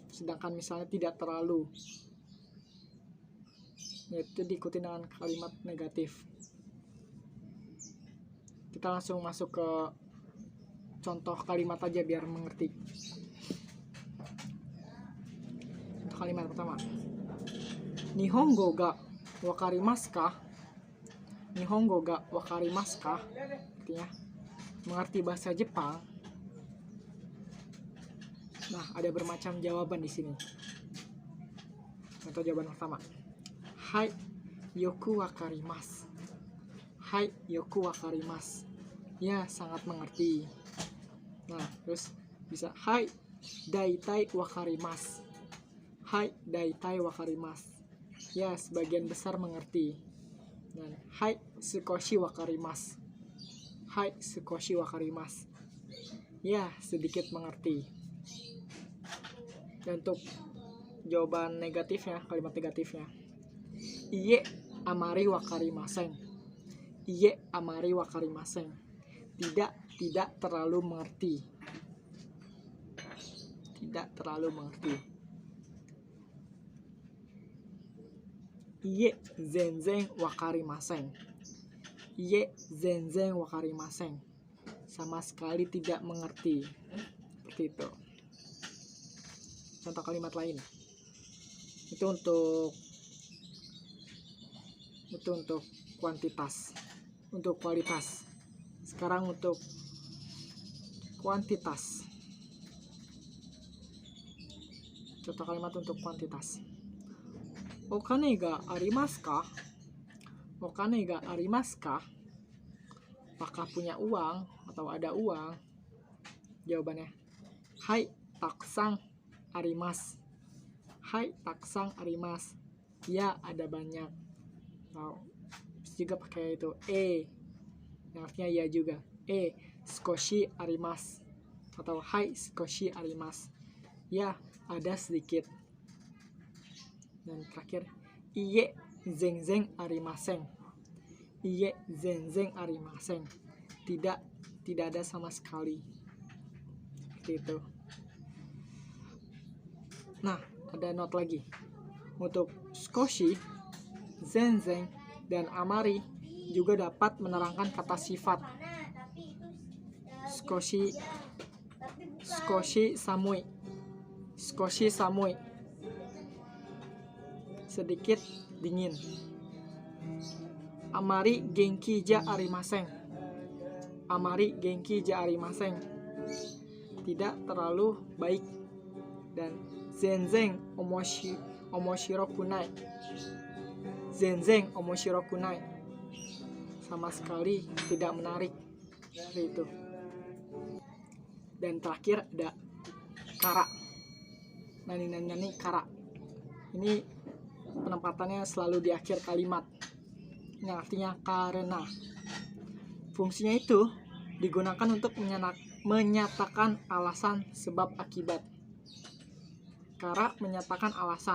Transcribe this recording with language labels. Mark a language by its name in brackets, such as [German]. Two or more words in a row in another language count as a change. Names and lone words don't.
[Indonesian] Sedangkan misalnya tidak terlalu, yaitu diikuti dengan kalimat negatif. Kita langsung masuk ke contoh kalimat aja biar mengerti. Untuk kalimat pertama, [Japanese] 日本語が分かりますか? 日本語が分かりますか? [Indonesian] Artinya mengerti bahasa Jepang. Nah, ada bermacam jawaban di sini. Contoh jawaban pertama, Hai, [Japanese] よく分かります. はい、よく分かります. [Indonesian] Ya, sangat mengerti. Nah, terus bisa hai, [Japanese] 大体分かります. はい、大体分かります. [Indonesian] Ya, sebagian besar mengerti. Dan hai, [Japanese] 少し分かります. はい、少し分かります. [Indonesian] Ya, sedikit mengerti. Dan untuk jawaban negatifnya, kalimat negatifnya, [Japanese] いいえあまり分かりません. いいえあまり分かりません. [Indonesian] Tidak terlalu mengerti. Tidak terlalu mengerti. [Japanese] いいえ全然分かりません. いいえ全然分かりません. [Indonesian] Sama sekali tidak mengerti. Seperti itu. Contoh kalimat lain. Itu untuk kuantitas. Untuk kualitas. Sekarang untuk kuantitas. Contoh kalimat untuk kuantitas. [Japanese] お金がありますか？お金がありますか? [Indonesian] Apakah punya uang atau ada uang? [Japanese] Jawabannya, はい、たくさんあります. はい、たくさんあります. [Indonesian] Ya, ada banyak. Nah, juga pakai itu yang artinya ya juga. [Japanese] 少しあります. Atau はい、少しあります. [Indonesian] Ya, ada sedikit. Dan terakhir, [Japanese] いいえ全然ありません. いいえ全然ありません. [Indonesian] Tidak ada sama sekali. Seperti itu. Nah, ada note lagi. Untuk [Japanese] 少し、全然, [Indonesian] dan amari juga dapat menerangkan kata sifat. [Japanese] 少し寒い. 少し寒い. [Indonesian] Sedikit dingin. [Japanese] あまり元気じゃありません. あまり元気じゃありません. [Indonesian] Tidak terlalu baik. Dan [Japanese] 全然面白くない. 全然面白くない. [Indonesian] Sama sekali tidak menarik. Seperti itu. Dan terakhir ada kara. [Japanese] 何から. [Indonesian] Ini penempatannya selalu di akhir kalimat. Yang artinya karena. Fungsinya itu digunakan untuk menyatakan alasan sebab akibat. Kara menyatakan alasan.